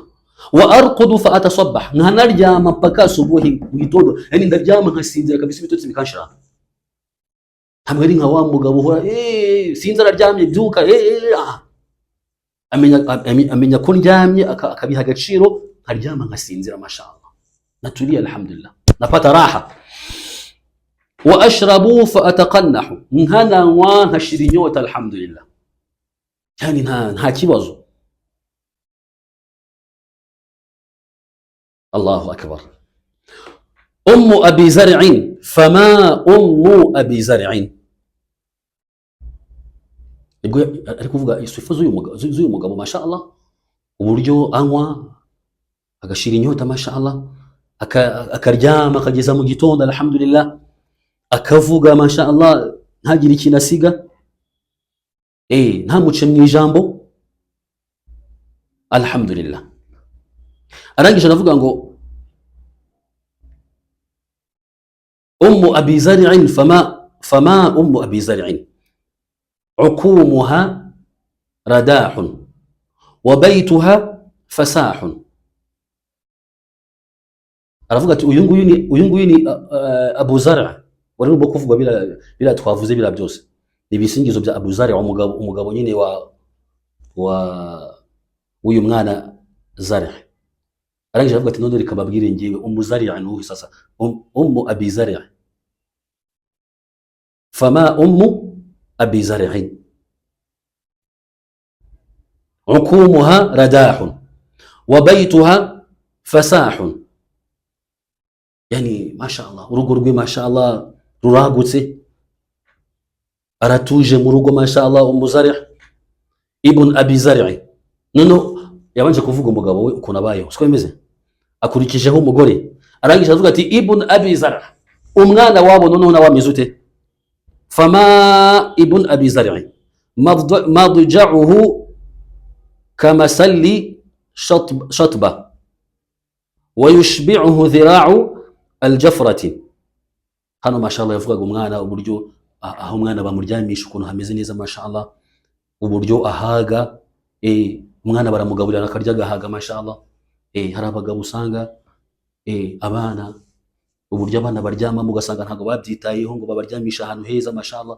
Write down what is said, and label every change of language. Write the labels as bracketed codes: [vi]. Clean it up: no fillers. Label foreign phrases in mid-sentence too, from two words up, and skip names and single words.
[ar] وأرقد فأتصبح, [rw] nkanaryama [sw] mpaka subuhi [rw] mu gitondo, yani ndaryama nkasinzira kabisa ibitotsi bikanshira. ntabwo ari nka wa mugabo uhora sinzi araryamye byuka amenya ko ndyamye, akabiha agaciro, nkaryama nkasinzira mashallah, natulia alhamdulillah, [sw] napata raha. [ar] وأشرب فأتقنح, [rw] nkananywa nkashira inyota alhamdulillah, yani nta kibazo. [ar] الله أكبر. أم أبي زرع، فما أم أبي زرع, [rw] nibwo ari kuvuga isifa z'uyu mugabo mashallah, uburyo anywa agashira inyota mashallah, akaryama akageza mu gitondo alhamdulillah, akavuga mashallah ntagire ikintu asiga, ntamuce mu ijambo alhamdulillah. arangije aravuga ngo [ar] أم أبي زرع، فما أم أبي زرع عقومها رداح وبيتها فساح. [rw] aravuga ati uyu nguyu ni Abu Zar', wari urimo kuvugwa bila twavuze bila byose, ibisingizo bya Abu Zar', umugabo nyine w'uyu mwana Zar'. arangije aravuga ati none reka babwire ngiwe ummu Zar' n'uyu sasa, [ar] أم أبي زرع، فما أم أبي زرع عقومها رداح وبيتها فساح. يعني ما شاء الله [rw] urugo rwe [ar] ما شاء الله [rw] ruragutse, aratuje mu rugo [ar] ما شاء الله. [rw] umuzari ibn Abi Zar', none yabanje kuvuga umugabo we ukuntu abayeho siko bimeze, akurikijeho umugore, arangije avuga ati ibn Abi Zar', umwana wabo none wameze ute? [ar] فما ابن أبي زرع مضجعه كمسل شطبة ويشبعه ذراع الجفرة. [rw] hano mashallah yavugaga umwana uburyo aho umwana bamuryamisha ukuntu hameze neza mashallah, uburyo ahaga, umwana baramugaburira akarya agahaga mashallah. Hari abagabo usanga abana uburyo abana baryamamo ugasanga ntabwo babyitayeho ngo babaryamisha ahantu heza mashallah.